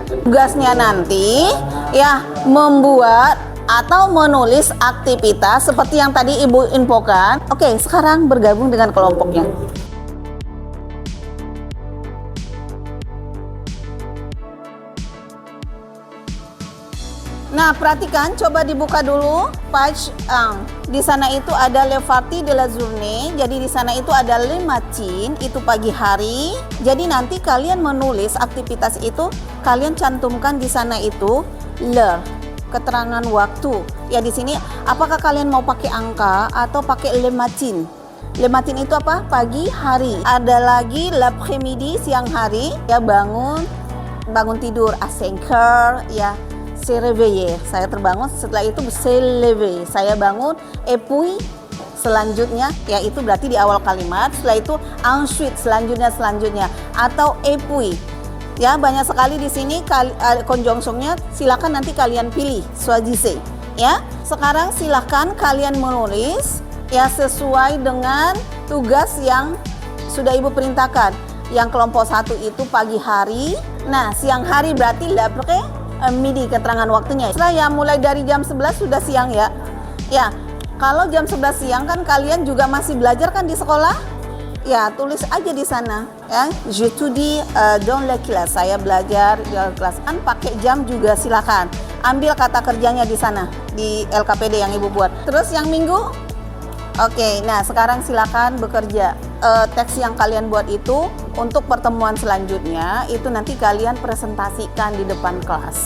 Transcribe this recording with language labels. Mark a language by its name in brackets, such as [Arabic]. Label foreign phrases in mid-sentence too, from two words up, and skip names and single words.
[Indonesian] Tugasnya nanti ya membuat atau menulis aktivitas seperti yang tadi Ibu infokan. Oke, sekarang bergabung dengan kelompoknya. Nah, perhatikan, coba dibuka dulu page 1. Di sana itu ada [French] le partie de la journée. [Indonesian] Jadi di sana itu ada [French] le matin, [Indonesian] itu pagi hari. Jadi nanti kalian menulis aktivitas itu, kalian cantumkan di sana itu l'heure, keterangan waktu. Ya di sini apakah kalian mau pakai angka atau pakai [French] le matin? Le matin [Indonesian] itu apa? Pagi hari. Ada lagi l'après-midi, siang hari. Ya bangun tidur [French] à 5 heures [Indonesian] ya. [French] Se réveiller, [Indonesian] saya terbangun, setelah itu [French] se lever, [Indonesian] saya bangun, [French] et puis [Indonesian] selanjutnya yaitu berarti di awal kalimat, setelah itu ensuite, selanjutnya atau [French] et puis. [Indonesian] Ya, banyak sekali di sini konjungsinya, silakan nanti kalian pilih, choisissez. Ya, sekarang silakan kalian menulis ya sesuai dengan tugas yang sudah Ibu perintahkan. Yang kelompok 1 itu pagi hari. Nah, siang hari berarti [French] l'après midi, [Indonesian] keterangan waktunya. Setelah ya mulai dari jam 11 sudah siang ya. Ya, kalau jam 11 siang kan kalian juga masih belajar kan di sekolah? Ya, tulis aja di sana ya. [French] J'étudie dans la classe. [Indonesian] Saya belajar di kelas. Kan pakai jam juga silakan. Ambil kata kerjanya di sana di LKPD yang Ibu buat. Terus yang minggu? Oke, nah sekarang silakan bekerja. Teks yang kalian buat itu untuk pertemuan selanjutnya itu nanti kalian presentasikan di depan kelas.